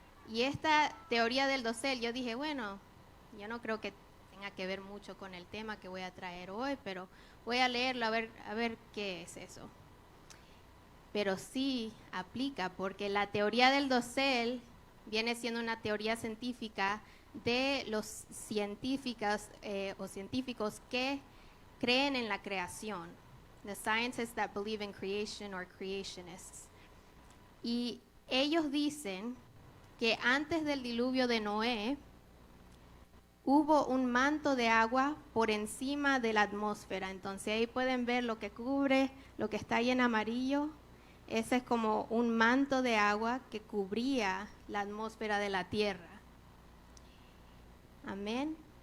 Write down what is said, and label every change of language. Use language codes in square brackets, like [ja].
[es] Y esta teoría del dosel, yo dije, bueno, yo no creo que tenga que ver mucho con el tema que voy a traer hoy, pero voy a leerlo a ver qué es eso. Pero sí aplica, porque la teoría del dosel viene siendo una teoría científica de los científicos que creen en la creación. [en] The scientists that believe in creation or creationists. [es] Y ellos dicen que antes del diluvio de Noé, hubo un manto de agua por encima de la atmósfera. Entonces ahí pueden ver lo que cubre, lo que está ahí en amarillo. Ese es como un manto de agua que cubría la atmósfera de la tierra. Amén.